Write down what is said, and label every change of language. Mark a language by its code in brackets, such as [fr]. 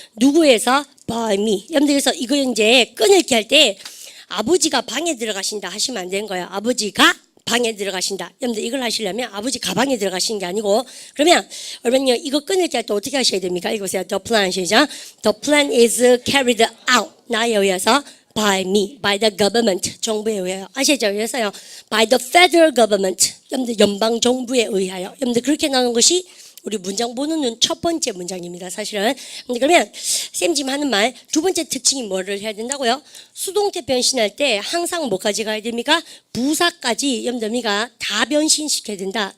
[ko] 누구에서? [en] by me. [ko] 여러분들 그래서 이거 이제 끊을게 할 때 아버지가 방에 들어가신다 하시면 안 되는 거예요. 아버지가 방에 들어가신다. 여러분들 이걸 하시려면 아버지 가방에 들어가시는 게 아니고 그러면 여러분요 이거 끊을 때 또 어떻게 하셔야 됩니까? 읽어보세요. [en] The plan [ko] 시작. [en] The plan is carried out. [ko] 나에 의해서 [en] by me, by the government. [ko] 정부에 의하여. 아시죠? 그래서요. [en] by the federal government. [ko] 여러분들 연방 정부에 의하여. 여러분들 그렇게 나오는 것이 우리 문장 보는 첫 번째 문장입니다. 사실은. 그러면 쌤 지금 하는 말 두 번째 특징이 뭐를 해야 된다고요? 수동태 변신할 때 항상 뭐까지 가야 됩니까? 부사까지 여러분들이가 다 변신시켜야 된다.